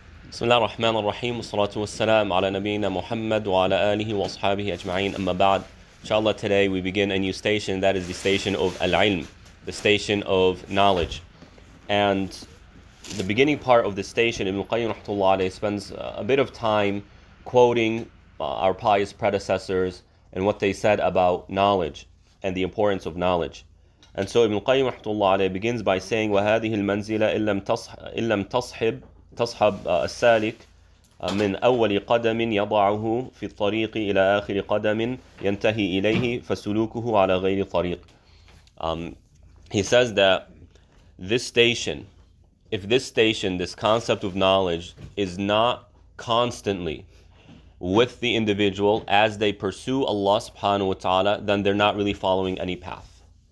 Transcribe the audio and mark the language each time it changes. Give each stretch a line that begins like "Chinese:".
Arabic: بسم الله الرحمن الرحيم والصلاة والسلام على نبينا محمد وعلى آله وأصحابه أجمعين أما بعد.
English: Inshallah, today we begin a new station, that is the station of al-ilm, the station of knowledge. And the beginning part of the station, Ibn Qayyim rahmatullah alayhi spends a bit of time quoting our pious predecessors and what they said about knowledge and the importance of knowledge. And so Ibn Qayyim rahmatullah alayhi begins by saying,
Arabic: وَهَذِهِ الْمَنْزِلَةِ إِن لَمْ تصحب السالك من أول قدم يضعه في الطريق إلى آخر قدم ينتهي إليه فسلوكه على غير طريق.
English: He says that this concept of knowledge is not constantly with the individual as they pursue Allah subhanahu wa ta'ala, then they're not really following any path.